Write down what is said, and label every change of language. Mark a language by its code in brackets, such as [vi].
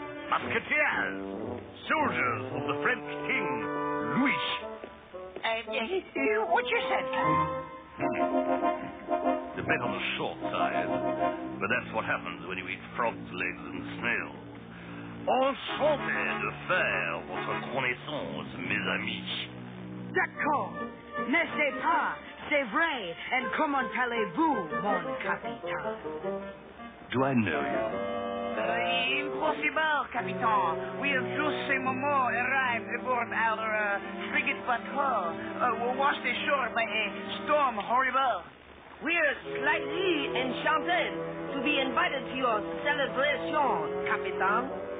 [en] Musketeers, soldiers of the French King, Louis. What you said? A bit on the short side, but that's what happens when you eat frogs' legs and snails. [fr] Enchanté de faire votre connaissance, mes amis. D'accord. N'est-ce pas? C'est vrai. And comment allez-vous, mon capitaine? [en] Do I know you? Impossible, Captain. We have just a moment arrived aboard our frigate patrol, washed ashore by a storm horrible. We're slightly enchanted to be invited to your celebration, Capitan.